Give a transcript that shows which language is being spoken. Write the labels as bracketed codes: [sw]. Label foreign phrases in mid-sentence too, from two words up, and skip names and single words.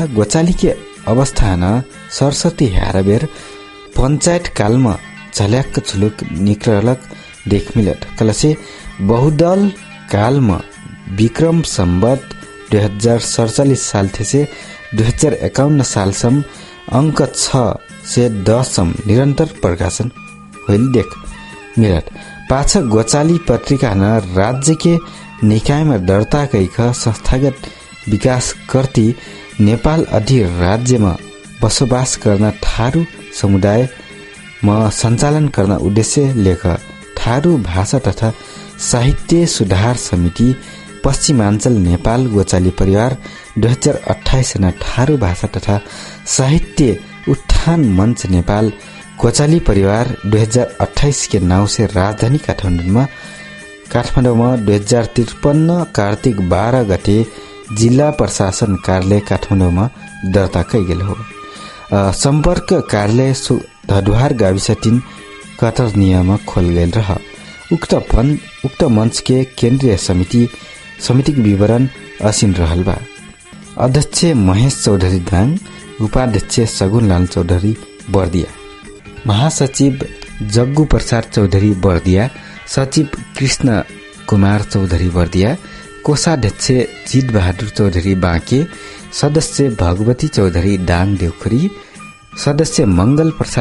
[thl] गोचाली के अवस्था न सरस्वती हारबेर पंचायत काल में झल्याक झुलुक निकलक देख मिलत कलसे बहुदल काल में विक्रम सम्वत 2047 साल थे से 2051 सालसम्म अंक 6 से 10 निरंतर प्रकाशन होइल देख मिलत। पाछा गोचाली पत्रिका न राज्य के निकाय में दर्ता कैख संस्थागत विकास करती नेपाल अधिराज्य में बसोबास गर्न थारू समुदाय में संचालन गर्न उद्देश्य लेख थारू भाषा तथा साहित्य सुधार समिति पश्चिमाञ्चल नेपाल गोचाली परिवार 2028 न थारू भाषा तथा साहित्य उत्थान मंच नेपाल गोचाली परिवार 2028 के नाव से राजधानी काठमाडौँ में 2053 कार्तिक 12 गते जिल्ला प्रशासन कार्यालय काठमाडौँ में दर्ता कैगेल हो। संपर्क कार्यालय धडुहार गाविस 3 कतरनिया में खोल गए रह। उक्त मंच के केंद्रीय समिति विवरण असीन रहल बा। अध्यक्ष महेश चौधरी दाङ, उपाध्यक्ष सगुनलाल चौधरी बर्दिया, महासचिव जग्गु प्रसाद चौधरी बर्दिया, सचिव कृष्ण कुमार चौधरी बर्दिया, कोषाध्यक्ष जीत बहादुर चौधरी बाँके, सदस्य भगवती चौधरी दाङ देउखरी, सदस्य मंगल प्रसाद